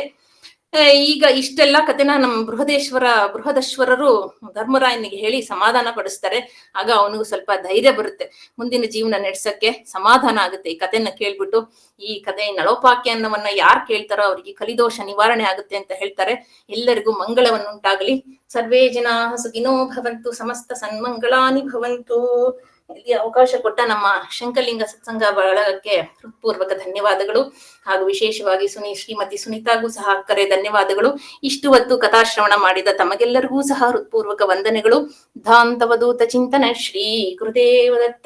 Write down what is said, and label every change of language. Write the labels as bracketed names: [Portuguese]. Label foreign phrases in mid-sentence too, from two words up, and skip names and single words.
[Kannada] ಈಗ ಇಷ್ಟೆಲ್ಲ ಕಥೆನ ನಮ್ಮ ಬೃಹದಶ್ವರರು ಧರ್ಮರಾಯನಿಗೆ ಹೇಳಿ ಸಮಾಧಾನ ಪಡಿಸ್ತಾರೆ. ಆಗ ಅವನಿಗೂ ಸ್ವಲ್ಪ ಧೈರ್ಯ ಬರುತ್ತೆ, ಮುಂದಿನ ಜೀವನ ನಡೆಸಕ್ಕೆ ಸಮಾಧಾನ ಆಗುತ್ತೆ. ಈ ಕಥೆನ ಕೇಳ್ಬಿಟ್ಟು ಈ ಕಥೆ ನಳೋಪಾಖ್ಯಾನವನ್ನ ಯಾರು ಕೇಳ್ತಾರೋ ಅವ್ರಿಗೆ ಕಲಿದೋಷ ನಿವಾರಣೆ ಆಗುತ್ತೆ ಅಂತ ಹೇಳ್ತಾರೆ. ಎಲ್ಲರಿಗೂ ಮಂಗಳವನ್ನುಂಟಾಗಲಿ. [Sanskrit] ಸರ್ವೇ ಜನಾ ಸುಖಿನೋ ಭವಂತು, ಸಮಸ್ತ ಸನ್ಮಂಗಳಾನಿ ಭವಂತು. [Kannada] ಇಲ್ಲಿ ಅವಕಾಶ ಕೊಟ್ಟ ನಮ್ಮ ಶಂಕರಲಿಂಗ ಸತ್ಸಂಗ ಬಳಗಕ್ಕೆ ಹೃತ್ಪೂರ್ವಕ ಧನ್ಯವಾದಗಳು. ಹಾಗೂ ವಿಶೇಷವಾಗಿ ಶ್ರೀಮತಿ ಸುನೀತಾಗೂ ಸಹ ಕರೆ ಧನ್ಯವಾದಗಳು. ಇಷ್ಟು ಹೊತ್ತು ಕಥಾಶ್ರವಣ ಮಾಡಿದ ತಮಗೆಲ್ಲರಿಗೂ ಸಹ ಹೃತ್ಪೂರ್ವಕ ವಂದನೆಗಳು. [Sanskrit] ಧಾಂತವಧೂತ ಚಿಂತನ ಶ್ರೀ ಗುರುದೇವದತ್ತ.